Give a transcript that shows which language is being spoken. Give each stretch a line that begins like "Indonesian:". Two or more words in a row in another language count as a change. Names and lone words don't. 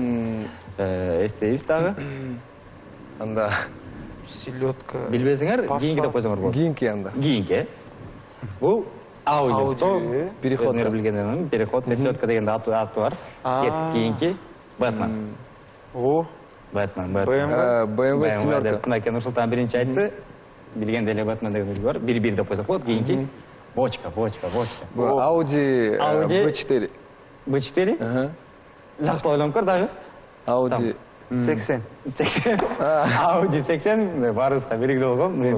Kyrgyz: Эстейбиз дагы. Анда селедка. Билбесеңер, кийинки деп койсоңор болот. Кийинки анда. Кийинки. Бул Audi. Переход. Өзүңөр билгенден переход, селедка деген аты бар. Кийинки Batman. Batman. BMW семерка. Мынакей Нурсултан биринчи айтты. Билгенде эле Batman деген үлгү бар. Бир деп койсок болот. Кийинки бочка. Бул Audi B4. B4? Жакшылап ойлонуп көр дагы. Audi 80. Audi 80 баарыбызга белгилүү болгон.